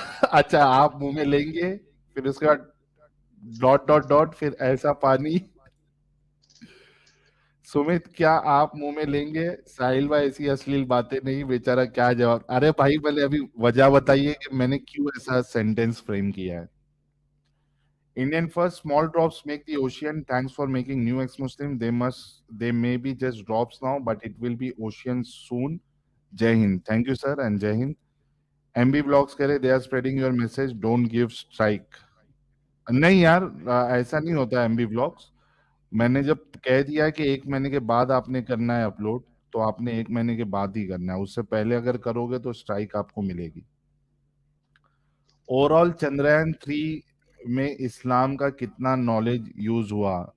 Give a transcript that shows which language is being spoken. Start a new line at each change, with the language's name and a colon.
Hindi: अच्छा आप मुंह में लेंगे फिर उसके बाद डॉट डॉट डॉट फिर ऐसा पानी। सुमित क्या आप मुंह में लेंगे? साहिल भाई ऐसी अश्लील बातें नहीं, बेचारा क्या जवाब। अरे भाई पहले अभी वजह बताइए कि मैंने क्यों ऐसा सेंटेंस फ्रेम किया है।
English: Indian first small drops make the ocean. Thanks for making new ex-Muslim. They may be just drops now, but it will be ocean soon. Jai Hind. Thank you, sir, and Jai Hind. MB Vlogs
Hindi: कह रहे
English: they are spreading your message. Don't give strike.
Hindi: नहीं यार ऐसा नहीं होता है MB Vlogs। मैंने जब कह दिया कि 1 महीने के बाद आपने करना है अपलोड, तो आपने 1 महीने के बाद ही करना है। उससे पहले अगर करोगे तो स्ट्राइक आपको मिलेगी। ओवरऑल चंद्रयान 3 में इस्लाम का कितना नॉलेज यूज हुआ?